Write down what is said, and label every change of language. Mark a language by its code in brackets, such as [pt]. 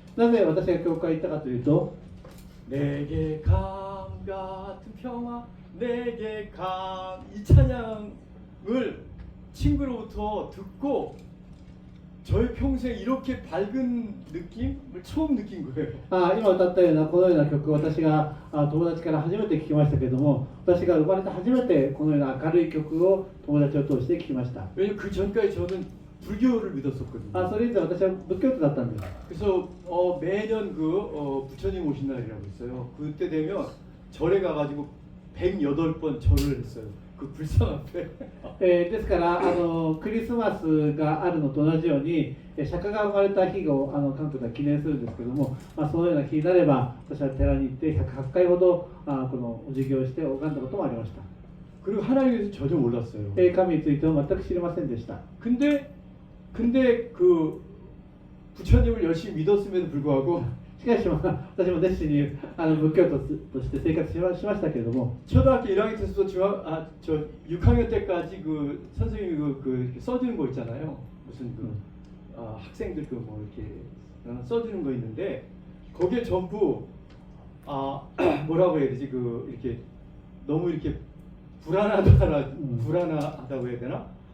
[ja] なぜ私が教会に行ったかというと、 [ko] 내게 강 같은 평화 내게 강 이 찬양을 친구로부터 듣고 저의 평생 이렇게 밝은 느낌을 처음 느낀 거예요. [ja] 今歌ったようなこのような曲を私が友達から初めて聞きましたけれども、私が生まれて初めてこのような明るい曲を友達を通して聞きました。 [ko] 왜냐면 그 전까지 저는 불교를 믿었었거든요. [ja] それ以前私は仏教徒だったんです。 [ko] 그래서 매년 부처님 오신 날이라고 있어요. 그때 되면 절에 가가지고 108번 절을 했어요. 그 불상 앞에. [ja] ですからクリスマスがあるのと同じように、釈迦が生まれた日を韓国では記念するんですけども、そのような日になれば私は寺に行って108回ほどこのお授業をして拝んだこともありました。 [ko] 그리고 하나님에 대해서 전혀 몰랐어요. [ja] 神については全く知りませんでした。 [ko] 근데 그 부처님을 열심히 믿었음에도 불구하고 [ja] しかし私も熱心に仏教徒として生活しましたけれども、 [ko] 초등학교 1학년 때부터 6학년 때까지 그 선생님이 이렇게 써주는 거 있잖아요. 무슨 학생들 뭐 이렇게 써주는 거 있는데 거기에 전부 뭐라고 해야 되지 이렇게 너무 이렇게 불안하다고 해야 되나?